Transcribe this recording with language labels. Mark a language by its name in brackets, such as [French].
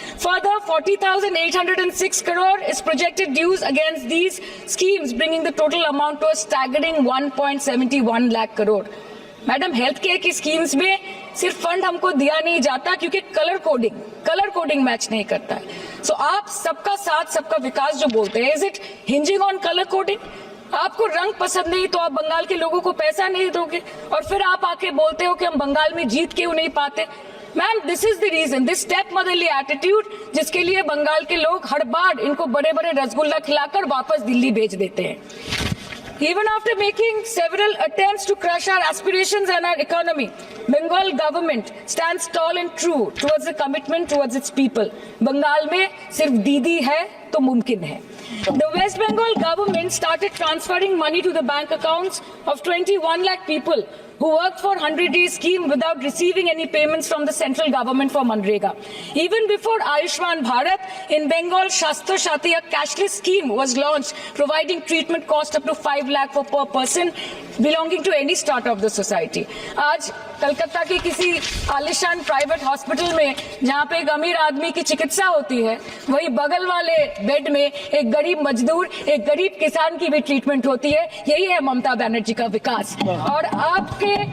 [English] Further, 40,806 crore is projected dues against these schemes, bringing the total amount to a staggering 1.71 lakh crore. [Hindi] Madam, health care की schemes में सिर्फ fund हमको दिया नहीं जाता क्योंकि कलर कोडिंग मैच नहीं करता है। सो आप सबका साथ सबका विकास जो बोलते हैं, [English] Is it hinging on colour coding? [Hindi] आपको रंग पसंद नहीं तो आप बंगाल के लोगों को पैसा नहीं दोगे और फिर आप आके बोलते हो कि हम बंगाल में जीत क्यों नहीं पाते। Ma'am, [English] this is the reason, this step motherly attitude, [Hindi] जिसके लिए बंगाल के लोग हर बार इनको बड़े बड़े रसगुल्ला खिलाकर वापस दिल्ली भेज देते हैं। [English] Even after making several attempts to crush our aspirations and our economy, Bengal government stands tall and true towards the commitment towards its people. [Hindi] Bengal में सिर्फ दीदी है तो मुमकिन है। [English] The West Bengal government started transferring money to the bank accounts of 21 lakh people who worked for 100-day scheme without receiving any payments from the central government for Manrega. Even before Ayushman Bharat, in Bengal, Shastra Shati, a cashless scheme was launched, providing treatment cost up to 5 lakh for per person belonging to any strata of the society. [Hindi] आज कलकत्ता के किसी आलिशान private hospital में जहाँ पे एक अमीर आदमी की चिकित्सा होती है, वही बगल वाले बेड में एक गरीब मजदूर, एक गरीब किसान की भी ट्रीटमेंट होती है। यही है ममता बनर्जी का विकास। और आपके